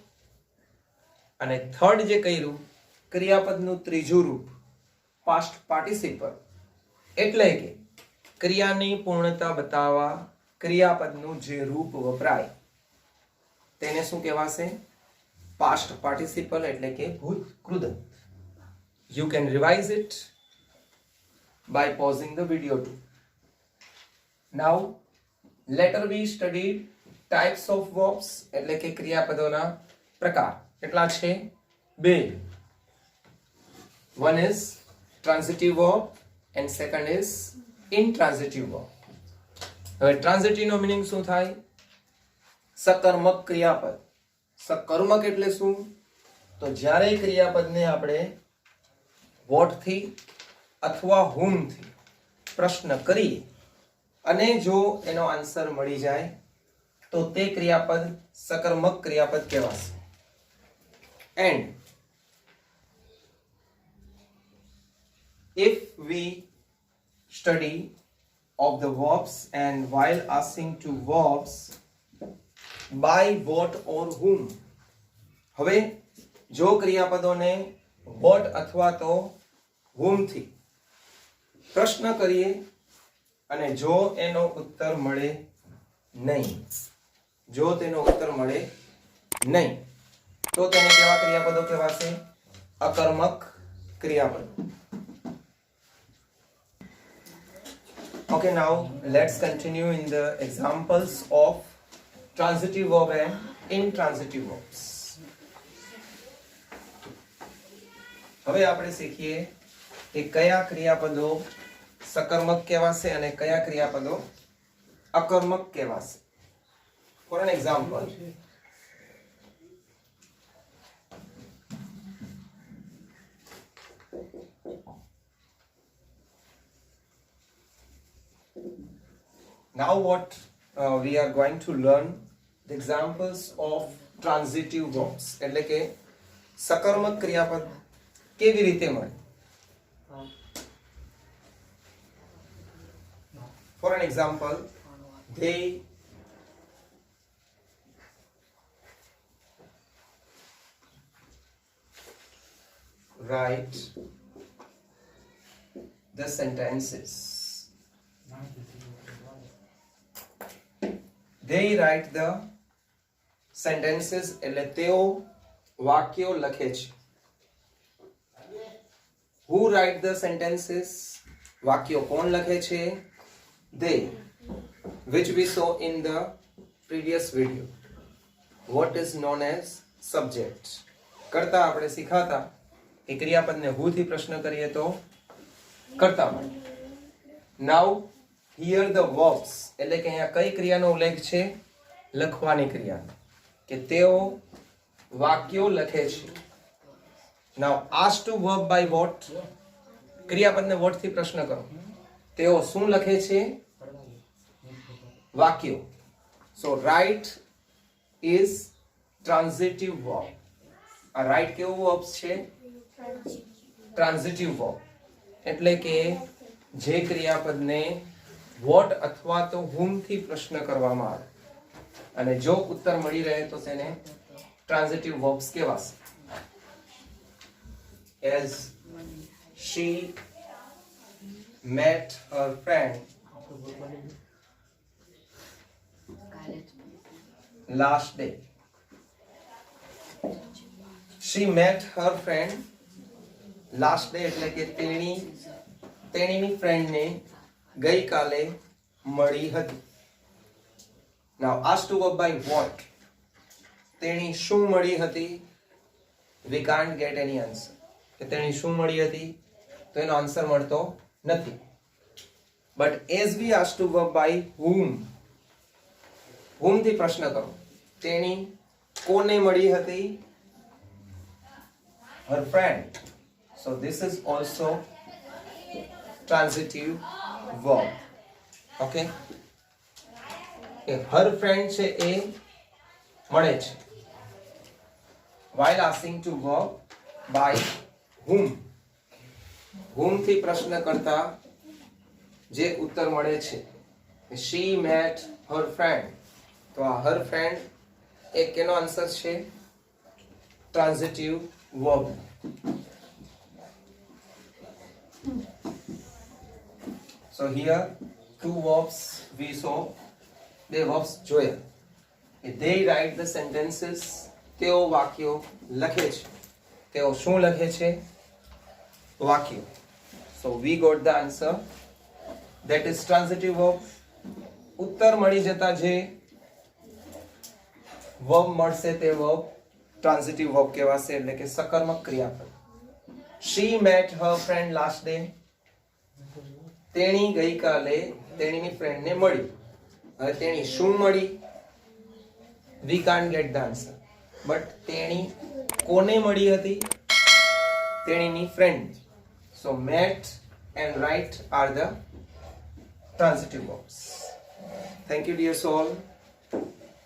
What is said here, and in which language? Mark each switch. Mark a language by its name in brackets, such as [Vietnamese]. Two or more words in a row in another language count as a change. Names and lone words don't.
[Gujarati] અને થર્ડ જે કર્યું ક્રિયાપદનું ત્રીજું રૂપ [English] past participle, [Gujarati] એટલે કે ક્રિયાની પૂર્ણતા બતાવવા ક્રિયાપદનું જે રૂપ વપરાય તેને શું કહેવાશે? [English] past participle [Gujarati] એટલે કે ભૂત કૃદંત. [English] You can revise it by pausing the video too. Now, later we studied types of verbs [Gujarati] એટલે કે ક્રિયાપદોના પ્રકાર. કેટલા છે? બે. [English] One is transitive verb and second is intransitive verb. [Gujarati] હવે ટ્રાન્ઝિટિવ નો મીનિંગ શું થાય? સકર્મક ક્રિયાપદ. સકર્મક એટલે શું? તો જ્યારે ક્રિયાપદને આપણે વોટ થી અથવા whom થી પ્રશ્ન કરીએ અને જો એનો આન્સર મળી જાય તો તે ક્રિયાપદ સકર્મક ક્રિયાપદ કહેવાશે. [English] And if we study of the verbs and while asking to verbs by what or whom, [Gujarati] હવે જો ક્રિયાપદોને what અથવા તો whom થી પ્રશ્ન કરીએ અને જો એનો ઉત્તર મળે નહીં, જો તેનો ઉત્તર મળે નહીં તો તેને કેવા ક્રિયાપદો કહેવાશે? અકર્મક ક્રિયાપદ. [English] Okay, now let's continue in the examples of transitive verb and intransitive verbs. [Gujarati] હવે આપણે શીખીએ કે કયા ક્રિયાપદો સકર્મક કહેવાશે અને કયા ક્રિયાપદો અકર્મક કહેવાશે. [English] For an example, now what we are going to learn the examples of transitive verbs [Gujarati] એટલે કે સકર્મક ક્રિયાપદ કેવી રીતે મળે. [English] For an example, they write the sentences. They write the sentences [Gujarati] એટલે તેઓ વાક્યો લખે છે. [English] Who write the sentences? [Gujarati] વાક્યો કોણ લખે છે? [English] They, which we saw in the previous video. What is known as subject? [Gujarati] કરતા આપણે શીખાતા કે ક્રિયાપદને who થી પ્રશ્ન કરીએ તો કરતા મળે. [English] Now here the verbs [Gujarati] એટલે કે અહીંયા કઈ ક્રિયાનો ઉલ્લેખ છે? લખવાની ક્રિયા, કે તેઓ વાક્યો લખે છે. [English] Now ask to verb by what? [Gujarati] ક્રિયાપદને what થી પ્રશ્ન કરો. તેઓ શું લખે છે? વાક્યો. [English] So write is transitive verb. [Gujarati] આ write કેવો verb છે? [English] transitive verb. [Gujarati] એટલે કે જે ક્રિયાપદને what અથવા તો whom થી પ્રશ્ન કરવામાં આવે અને જો ઉત્તર મળી રહે તો તેને [English] transitive verbs [Gujarati] કહેવાશે. [English] As she met her friend last day. She met her friend last day [Gujarati] એટલે કે તેણીની ફ્રેન્ડને ગઈકાલે મળી હતી. [English] Now asked to verb by what? [Gujarati] તેણી શું મળી હતી? [English] We can't get any answer. [Gujarati] કે તેણી શું મળી હતી તો એનો આન્સર મળતો નથી. [English] But as we asked to verb by whom, whom [Gujarati] થી પ્રશ્ન કરો. તેણી કોને મળી હતી? [English] Her friend. So this is also transitive verb. Okay. Her friend [Gujarati] છે એ મળે છે. [English] While asking to verb by whom, whom [Gujarati] થી પ્રશ્ન કરતા જે ઉત્તર મળે છે, [English] she met her friend. [Gujarati] તો આ [English] her friend [Gujarati] એ કેનો આન્સર છે? [English] transitive verb. So here two verbs we saw. [Gujarati] બે verbs જોયા. [English] They write the sentences. [Gujarati] તેઓ વાક્યો લખે છે. તેઓ શું લખે છે? વાક્યો. [English] So we got the answer. That is transitive verb. [Gujarati] ઉત્તર મળી જતા જે verb મળશે તે [English] verb transitive verb [Gujarati] કહેવાશે, એટલે કે સકર્મક ક્રિયાપદ. [English] She met her friend last day. [Gujarati] તેણી ગઈકાલે તેણીની ફ્રેન્ડને મળી. હવે તેણી શું મળી? [English] We can't get the answer. [Gujarati] But તેણી કોને મળી હતી? તેણીની ફ્રેન્ડ. [English] So met and right are the transitive verbs. Thank you dear soul.